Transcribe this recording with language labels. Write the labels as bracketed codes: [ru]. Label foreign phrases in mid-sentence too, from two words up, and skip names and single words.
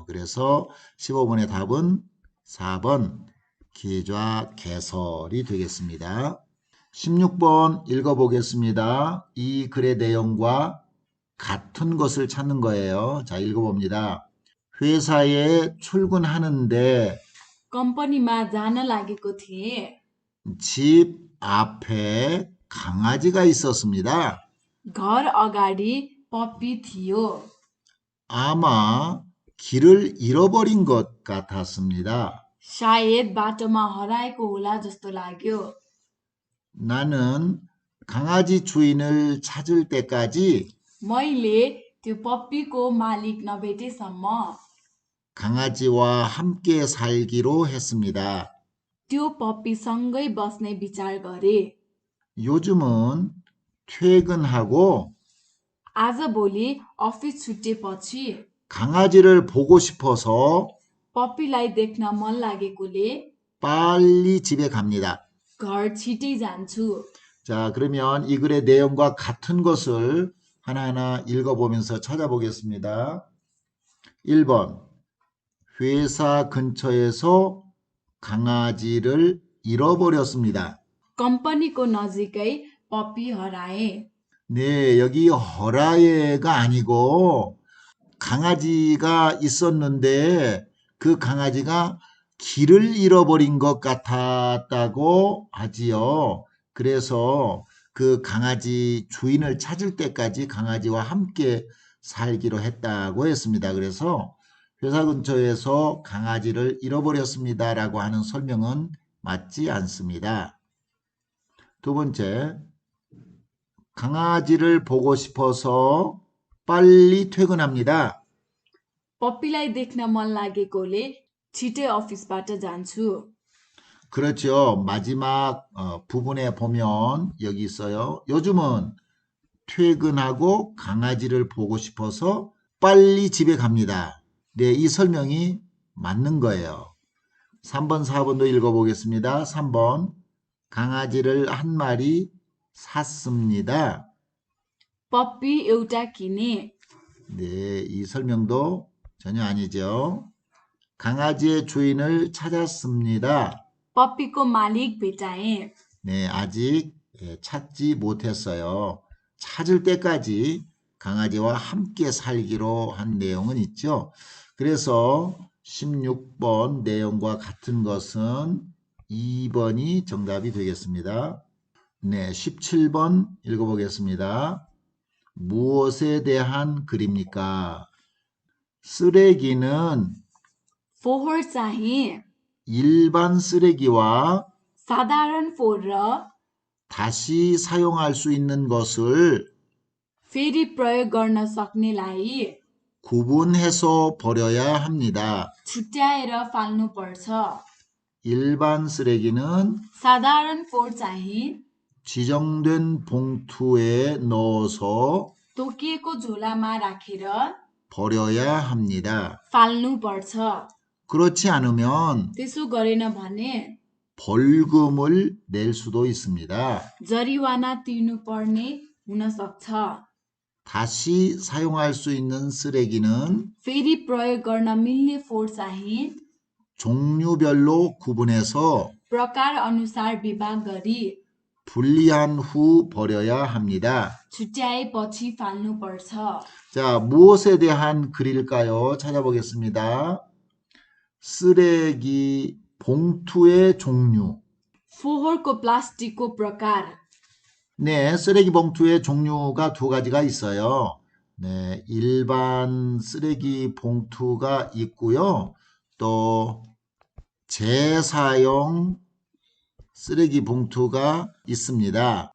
[ko] 그래서 15번의 답은 4번 계좌 개설이 되겠습니다. 16번 읽어보겠습니다. 이 글의 내용과 같은 것을 찾는 거예요. 자, 읽어봅니다. 회사에 출근하는데 [ne] कम्पनीमा जान लागेको थिएँ। [ko] 집 앞에 강아지가 있었습니다. [ne] घर अगाडि पप्पी थियो। [ko] 아마 길을 잃어버린 것 같았습니다. [ne] सायद बाटोमा हराएको होला जस्तो लाग्यो। [ko] 나는 강아지 주인을 찾을 때까지 [ne] मैले त्यो पप्पीको मालिक नभेटेसम्म [ko] 강아지와 함께 살기로 했습니다. [ne] त्यो पप्पीसँगै बस्ने विचार गरे। [ko] 요즘은 퇴근하고 [ne] आजभोलि अफिस छुट्टेपछि [ko] 강아지를 보고 싶어서 [ne] पप्पीलाई देख्न मन लागेकोले [ko] 빨리 집에 갑니다. [ne] घर छिटै जान्छु। [ko] 자, 그러면 이 글의 내용과 같은 것을 하나하나 읽어보면서 찾아보겠습니다. 1번, 회사 근처에서 강아지를 잃어버렸습니다. [ne] कम्पनीको नजिकै पप्पी हराए। [ko] 네, 여기 허라예가 아니고 강아지가 있었는데 그 강아지가 길을 잃어버린 것 같았다고 하지요. 그래서 그 강아지 주인을 찾을 때까지 강아지와 함께 살기로 했다고 했습니다. 그래서 회사 근처에서 강아지를 잃어버렸습니다라고 하는 설명은 맞지 않습니다. 두 번째, 강아지를 보고 싶어서 빨리 퇴근합니다. [ne] पप्पीलाई देख्न मन लागेकोले छिटै अफिसबाट जान्छु। [ko] 그렇죠. 마지막 부분에 보면 여기 있어요. 요즘은 퇴근하고 강아지를 보고 싶어서 빨리 집에 갑니다. 네, 이 설명이 맞는 거예요. 3번, 4번도 읽어보겠습니다. 3번, 강아지를 한 마리 샀습니다. [ne] पप्पी एउटा किने [ko] 네, 이 설명도 전혀 아니죠. 강아지의 주인을 찾았습니다. [ne] पप्पीको मालिक भेटाए [ko] 네, 아직 찾지 못했어요. 찾을 때까지 강아지와 함께 살기로 한 내용은 있죠. 그래서 16번 내용과 같은 것은 2번이 정답이 되겠습니다. 네, 17번 읽어보겠습니다. 무엇에 대한 글입니까? 쓰레기는 [ne] फोहोर चाहिँ [ko] 일반 쓰레기와 [ne] साधारण फोहोर र [ko] 다시 사용할 수 있는 것을 [ne] फेरि प्रयोग गर्न सक्नेलाई [ko] 구분해서 버려야 합니다. [ne] छुट्याएर फाल्नुपर्छ [ko] 일반 쓰레기는 [ne] साधारण फोहोर चाहिँ [ko] 지정된 봉투에 넣어서 [ne] तोकिएको झोलामा राखेर [ko] 버려야 합니다. [ne] फाल्नुपर्छ [ko] 그렇지 않으면 [ne] त्यसो गरेन भने [ko] 벌금을 낼 수도 있습니다. [ne] जरिवाना तिर्नुपर्ने हुन सक्छ [ko] 다시 사용할 수 있는 쓰레기는 [ne] फेरि प्रयोग गर्न मिल्ने फोहोर चाहिँ [ko] 종류별로 구분해서 [ne] प्रकार अनुसार विभाग गरी [ko] 분리한 후 버려야 합니다. [ne] छुट्याएपछि फाल्नुपर्छ [ko] 자, 무엇에 대한 글일까요? 찾아보겠습니다. 쓰레기 봉투의 종류. [ne] फोहोरको प्लास्टिकको प्रकार [ko] 네, 쓰레기 봉투의 종류가 두 가지가 있어요. 네, 일반 쓰레기 봉투가 있고요. 또 재사용 쓰레기 봉투가 있습니다.